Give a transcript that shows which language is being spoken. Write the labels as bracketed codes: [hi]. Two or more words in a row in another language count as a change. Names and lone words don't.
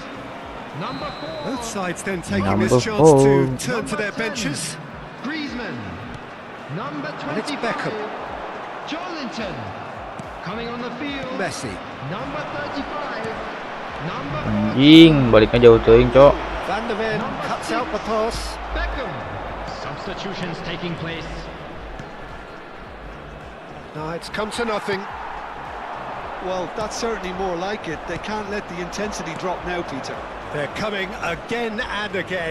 [en] Number 4. Both sides then taking Number this chance 4. to turn to their 10, benches. Griezmann. Number And it's 25. Beckham. Jolinton. Coming on the field. Messi. Number 35. Number 40. [su] Anjing, baliknya jauh teuing, Cok. [en] Van der Ven cuts out the pass. Beckham. Substitutions taking place. No, it's come to nothing. Well, that's certainly more like it. They can't let the intensity drop now, Peter. They're coming again and again.